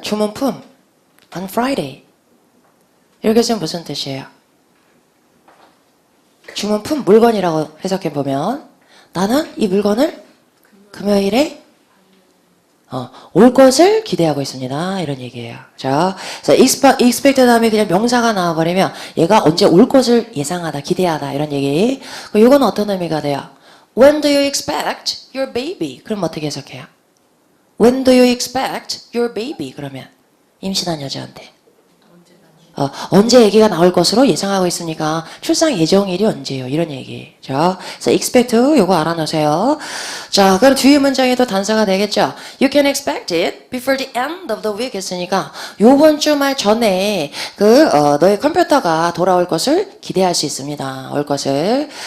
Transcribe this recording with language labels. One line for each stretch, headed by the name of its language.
Korean: 주문품
English: on Friday.
Korean: 이렇게 쓰면 무슨 뜻이에요? 주문품 물건이라고 해석해보면 나는 이 물건을 금요일에 올 것을 기대하고 있습니다. 이런 얘기예요. 자, 그래서 expect 다음에 그냥 명사가 나와버리면 얘가 언제 올 것을 예상하다, 기대하다 이런 얘기. 이건 어떤 의미가 돼요?
English: When do you expect your baby?
Korean: 그럼 어떻게 해석해요?
English: When do you expect your baby?
Korean: 그러면 임신한 여자한테 언제 아기가 나올 것으로 예상하고 있으니까 출산 예정일이 언제예요? 이런 얘기죠. 그래서 expect 요거 알아놓으세요. 자, 그럼 뒤에 문장에도 단서가 되겠죠.
English: You can expect it before the end of the week
Korean: 했으니까 요번 주말 전에 너의 컴퓨터가 돌아올 것을 기대할 수 있습니다. 올 것을.